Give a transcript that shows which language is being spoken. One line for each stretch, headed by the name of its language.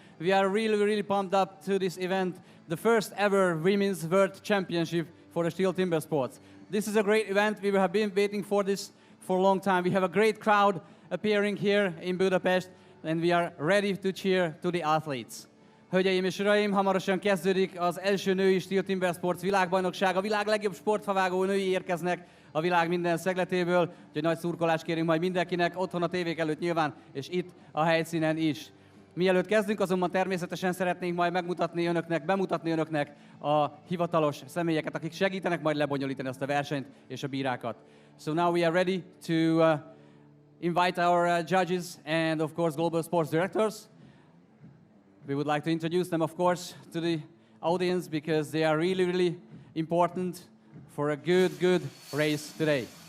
English: We are really pumped up to this event, the first ever Women's World Championship for the STIHL Timbersports. This is a great event. We have been waiting for this for a long time. We have a great crowd appearing here in Budapest, and we are ready to cheer to the athletes.
Hungarian: Hölgyeim és uraim, hamarosan kezdődik az első női STIHL Timbersports világbajnokság. A világ legjobb sportfavágó női érkeznek a világ minden szegletéből, úgyhogy nagy szurkolást kérünk majd mindenkinek, otthon a tévék előtt nyilván, és itt a helyszínen is. Mielőtt kezdünk, azonban természetesen szeretnénk majd bemutatni önöknek a hivatalos személyeket, akik segítenek majd lebonyolítani ezt a versenyt és a bírákat.
English: So now we are ready to invite our judges and of course global sports directors. We would like to introduce them, of course, to the audience because they are really important for a good race today.